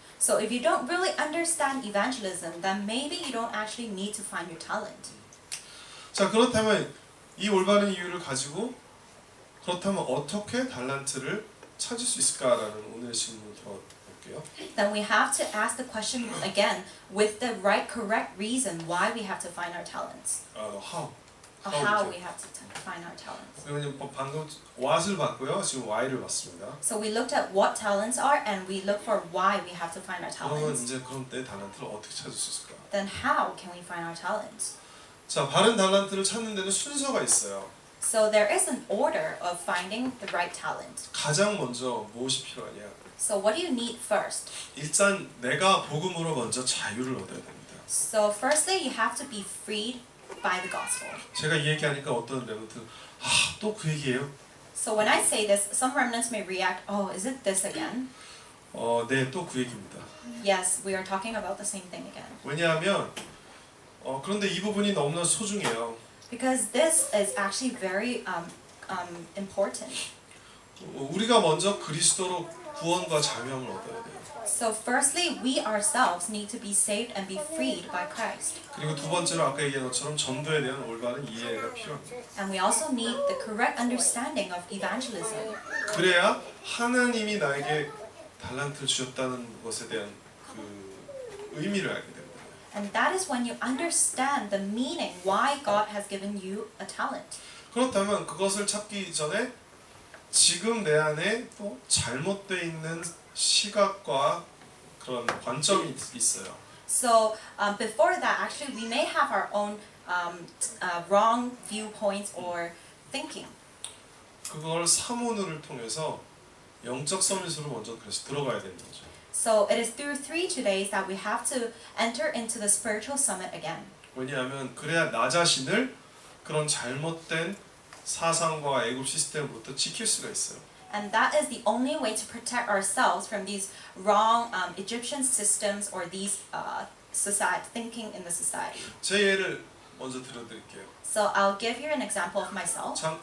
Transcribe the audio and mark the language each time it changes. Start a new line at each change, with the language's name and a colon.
English: So if you don't really understand evangelism, then maybe you don't actually need to find your talent.
Korean: 자, 그렇다면 이 올바른 이유를 가지고 그렇다면 어떻게 달란트를 찾을 수 있을까라는 오늘의 질문을 들어볼게요.
English: Then we have to ask the question again with the right, correct reason why we have to find our talents. How? how we have to find our talents.
Korean: 왜냐면 방금 what을 봤고요. 지금 why를 봤습니다.
English: So we looked at what talents are and we look for why we have to find our
Korean: 그러면
English: talents.
Korean: 이제 그럼 내 달란트를 어떻게 찾을 수 있을까?
English: Then how can we find our talents?
Korean: 자, 바른 달란트를 찾는 데는 순서가 있어요.
English: So there is an order of finding the right talent.
Korean: 가장 먼저 무엇이 필요하냐?
English: So what do you need first?
Korean: 일단 내가 복음으로 먼저 자유를 얻어야 됩니다.
English: So firstly, you have to be freed by the gospel.
Korean: 제가 이 얘기하니까 어떤 레몬트 또 그 얘기예요?
English: So when I say this, some remnants may react, oh, is it this again?
Korean: 네, 또 그 얘기입니다.
English: Yes, we are talking about the same thing again.
Korean: 왜냐하면 그런데 이 부분이 너무나 소중해요.
English: Because this is actually very important.
Korean: 우리가 먼저 그리스도로 구원과 자유함을 얻어야 돼요.
English: So firstly, we ourselves need to be saved and be freed by Christ.
Korean: 그리고 두 번째로 아까 얘기한 것처럼 전도에 대한 올바른 이해가 필요합니다.
English: And we also need the correct understanding of evangelism.
Korean: 그래야 하나님이 나에게 달란트를 주셨다는 것에 대한 그 의미를 알게 됩니다.
English: And that is when you understand the meaning why God has given you a talent.
Korean: 그렇다면 그것을 찾기 전에 지금 내 안에 또 잘못되어 있는 시각과 그런 관점이 있어요.
English: So before that, actually, we may have our own wrong viewpoints or thinking.
Korean: 그걸 사모누를 통해서 영적 서밋으로 먼저 그래서 들어가야 되는 거죠.
English: So it is through 3 days that we have to enter into the spiritual summit again.
Korean: 왜냐하면 그래야 나 자신을 그런 잘못된 사상과 애굽 시스템으로부터 지킬 수가 있어요.
English: And that is the only way to protect ourselves from these wrong Egyptian systems or these society thinking in the society.
Korean: 제 예를 먼저 들어드릴게요.
English: So I'll give you an example of myself.